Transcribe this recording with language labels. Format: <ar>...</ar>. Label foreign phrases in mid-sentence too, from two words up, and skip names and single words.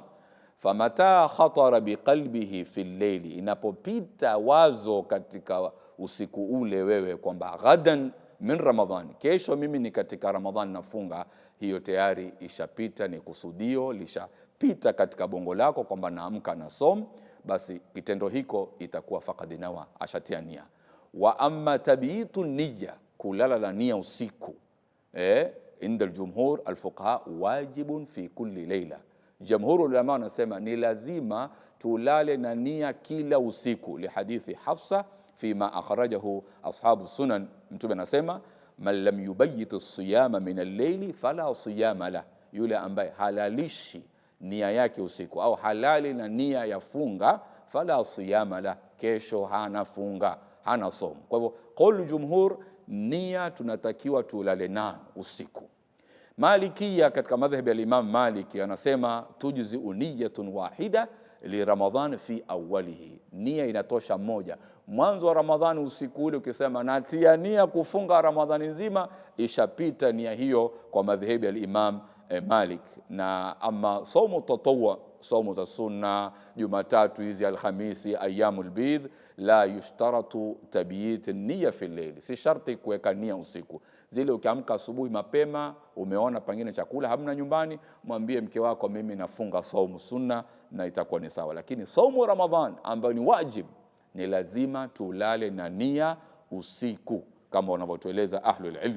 <ar>Famata khatara biqalbihi fi al-layli,</ar> <sw>inapopita wazo katika usiku ule wewe kwamba</sw> <ar>ghadan min Ramadhan,</ar> <sw>kesho mimi ni katika Ramadhan nafunga, hiyo tayari ishapita, ni kusudio lishapita katika bongo lako kwamba naamka na som, basi kitendo hiko itakuwa</sw> <ar>faqad nawa,</ar> <sw>ashatia nia.</sw> <ar>Wa amma tabiitu niyya,</ar> <sw>kulala la nia usiku,</sw> <ar>inda al-jumhur al-fuqaha wajibun fi kulli layla.</ar> <sw>Jamhuru ulama wanasema ni lazima tulale na nia kila usiku,</sw> <ar>li hadithi Hafsa fima akhrajahu ashabu sunan.</ar> <sw>Mtume anasema</sw> <ar>man lam yubayyit as-siyama min al-layli fala siyama la,</ar> <sw>yule ambaye halalishi nia yake usiku au halali na nia ya funga,</sw> <ar>fala siyama la,</ar> <sw>kesho hana funga, hana somo. Kwa hivyo</sw> <ar>qaulu jumhur,</ar> <sw>nia tunatakiwa tulale na usiku. Malikia katika madhhabi ya Imam Maliki anasema</sw> <ar>tujzi niyatun wahida li Ramadhan fi awwalihi,</ar> <sw>nia inatosha moja mwanzo wa Ramadhani. Usiku ule ukisema natia nia kufunga Ramadhani nzima, ishapita nia hiyo kwa madhhabi ya Imam Malik. Na ama saumu tatawwa, saumu za sunna, Jumatatu hizi, Alhamisi,</sw> <ar>ayyamul bidh, la yushtaratu tabyit an-niyya fi al-layl,</ar> <sw>si sharti kuweka nia usiku. Zile ukiamka asubuhi mapema, umeona pengine chakula hamna nyumbani, mwambie mke wako mimi nafunga saumu sunna, na itakuwa ni sawa. Lakini saumu Ramadhan ambayo ni wajib, ni lazima tulale na nia usiku kama wanavyotueleza</sw> <ar>ahlul ilm.</ar>